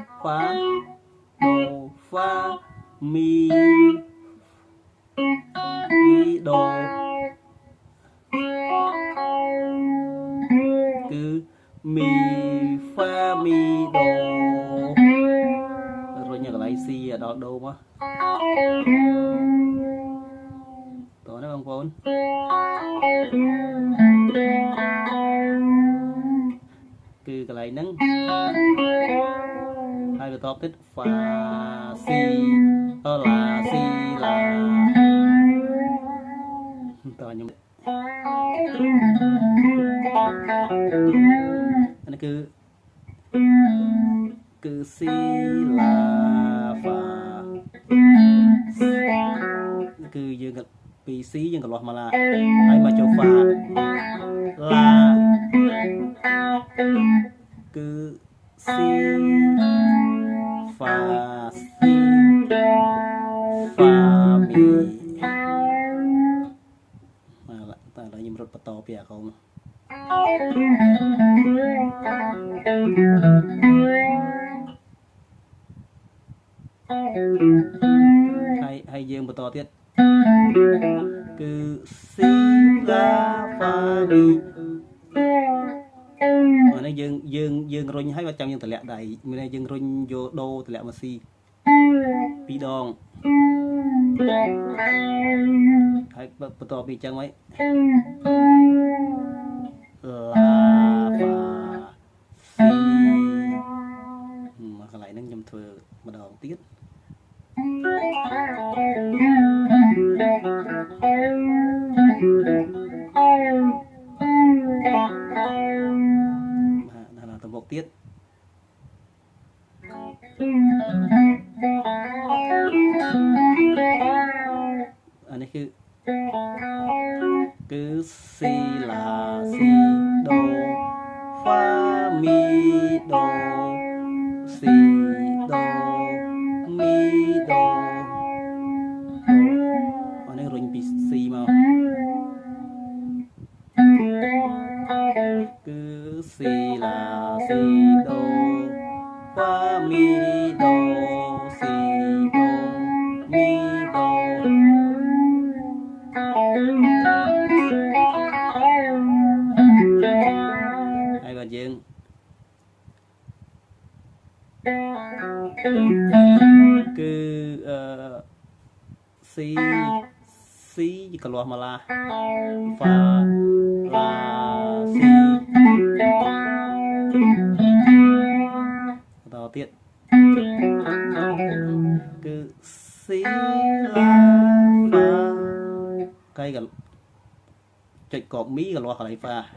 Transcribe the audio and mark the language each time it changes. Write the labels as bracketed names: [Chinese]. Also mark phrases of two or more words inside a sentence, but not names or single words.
[Khmer] Fa មីដូគឺមី Fa មីដូរុញកន្លែង C ដល់ដូមកតោះណាបងប្អូន គឺកន្លែងហ្នឹងហហើយបន្តទៀត fa si la si la តើខ្ញុំអានេះគឺ si la fa គឺយើងពី C យើងកន្លោះមកឡាហើយមកចូល Fa ឡាគឺ C Fa Si Fa Mi តែឡើយខ្ញុំរត់បន្តពីអាកូនហើយយើងបន្តទៀតគឺ si la fa mi អានេះយើងរុញហើយបើចាំយើងតម្លាក់ដៃមានន័យយើងរុញយកដូតម្លាក់មក si 2 ដងហើយបន្តពីអញ្ចឹងមក la fa si មកកន្លែងហ្នឹងខ្ញុំធ្វើម្ដងទៀត ទៅមុខទៀតអានេះ គឺ si la si do fa mi do si do mi do អានេះរុញពី si មកគឺ si la si do fa mi do si do mi do ហើយបាទយើងគឺ C កន្លោះមកឡា Fa La Si បន្តទៀតគឺ C La Fa កៃចុចកបមីកន្លោះកន្លែង Fa